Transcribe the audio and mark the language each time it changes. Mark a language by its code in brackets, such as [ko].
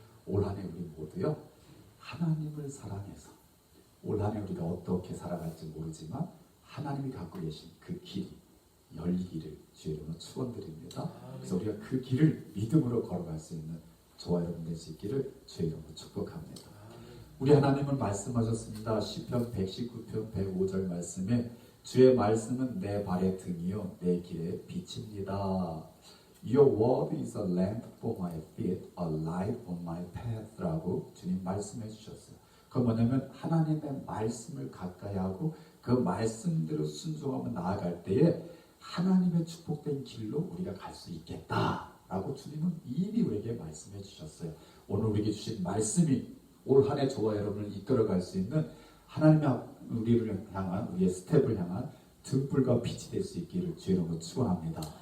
[ko] 올 한 해 우리 모두요 하나님을 사랑해서 올 한 해 우리가 어떻게 살아갈지 모르지만 하나님이 갖고 계신 그 길이 열리기를 주의 이름으로 축원드립니다. 그래서 우리가 그 길을 믿음으로 걸어갈 수 있는 저와 여러분 될 수 있기를 주의 이름으로 축복합니다. 우리 하나님은 말씀하셨습니다. 시편 119편 105절 말씀에 주의 말씀은 내 발의 등이요 내 길의 빛입니다. [en] Your word is a lamp for my feet, a light on my path [ko] 라고 주님 말씀해 주셨어요. 그건 뭐냐면 하나님의 말씀을 가까이 하고 그 말씀대로 순종하며 나아갈 때에 하나님의 축복된 길로 우리가 갈 수 있겠다라고 주님은 이미 우리에게 말씀해 주셨어요. 오늘 우리에게 주신 말씀이 올 한 해 저와 여러분을 이끌어갈 수 있는 하나님의 우리를 향한 우리의 스텝을 향한 등불과 빛이 될 수 있기를 주의 이름으로 축원합니다.